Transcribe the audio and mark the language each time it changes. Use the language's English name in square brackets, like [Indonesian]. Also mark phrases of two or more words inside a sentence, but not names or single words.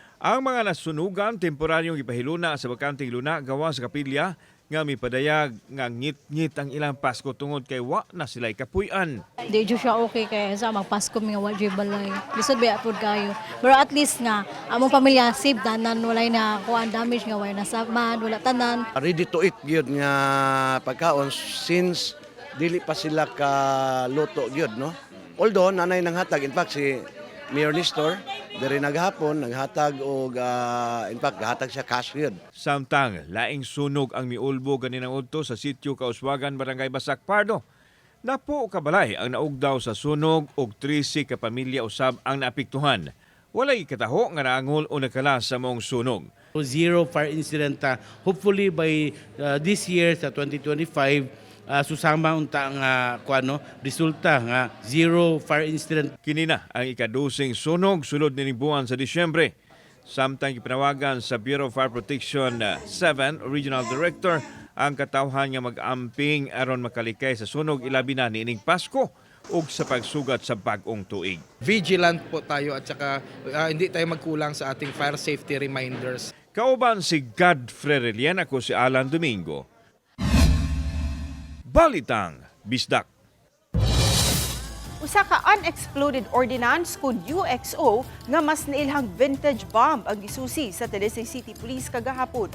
[Cebuano] Ang mga nasunugan temporaryong ipahiluna sa bakanting luna gawa sa kapilya nga mipadayag nga ngit-ngit ang ilang Pasko tungod kay wa na sila'y kapuy-an. Di jo siya okay kaya sa magpasko mga wadyo balay. Lisod ba apod kayo. Pero [English] at least [Cebuano] nga, among pamilya safe tanan, walay na kuan damage nga wala nasabman, wala tanan. [English] Ready to eat [Cebuano] gyud nga pagkaon since dili pa sila ka luto gyud no. Although nanay nang hatag, [English] in fact [Cebuano] si Mayor Nestor diri naghapon naghatag og [English] in fact [Cebuano] gahatag siya cash gyud. Samtang laing sunog ang miulbo ganinang udto sa sitio Kauswagan, Barangay Basak, Pardo. Napo kabalay ang naugdaw sa sunog og 13 ka pamilya usab ang naapektuhan. Walay kataho nga naangol o nakala sa mong sunog. [English] Zero fire incident. Hopefully by this year [Cebuano] sa 2025 susama unta nga resulta nga [English] zero fire incident. [Cebuano] Kinina ang ikadusing sunog sulod ni buwan sa Disyembre. Samtang ipinawagan sa Bureau of Fire Protection 7 Regional Director ang katawhan nga mag-amping aron makalikay sa sunog ilabi na niining Pasko ug sa pagsugat sa bag-ong tuig. [Filipino] Vigilant po tayo at saka hindi tayo magkulang sa ating [English] fire safety reminders. [Cebuano] Kauban si Godfrey Relian, ako si Alan Domingo. Balitang Bisdak. Usa ka [English] unexploded ordinance [Cebuano] kun UXO nga mas nailhang [English] vintage bomb [Cebuano] ang gisusi sa Talisay City Police kagahapon.